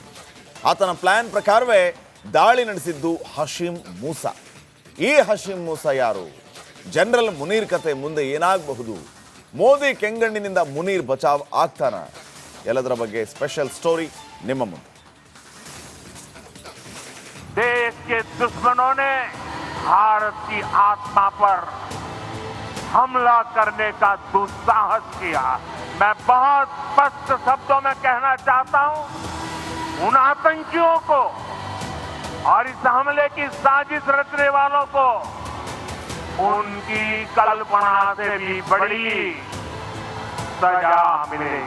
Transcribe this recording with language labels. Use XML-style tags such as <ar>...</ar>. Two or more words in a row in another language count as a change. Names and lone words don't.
<kn>ಆತನ ಪ್ಲಾನ್ ಪ್ರಕಾರವೇ ದಾಳಿ ನಡೆಸಿದ್ದು ಹಶೀಮ್ ಮೂಸಾ. ಈ ಹಶೀಮ್ ಮೂಸಾ ಯಾರು? ಜನರಲ್ ಮುನೀರ್ ಕತೆ ಮುಂದೆ ಏನಾಗಬಹುದು? ಮೋದಿ ಕೆಂಗಣ್ಣಿನಿಂದ ಮುನೀರ್ ಬಚಾವ್ ಆಗ್ತಾನ? ಎಲ್ಲದರ ಬಗ್ಗೆ</kn> <en>special story</en> <kn>ನಿಮ್ಮ ಮುಂದೆ.</kn> <hi>देश के दुश्मनों ने भारत की आत्मा पर हमला करने का दुस्साहस किया. मैं बहुत स्पष्ट शब्दों में कहना चाहता हूं, उन आतंकियों को और इस हमले की साजिश रचने वालों को उनकी कल्पना से भी बड़ी सजा मिलेगी.</hi>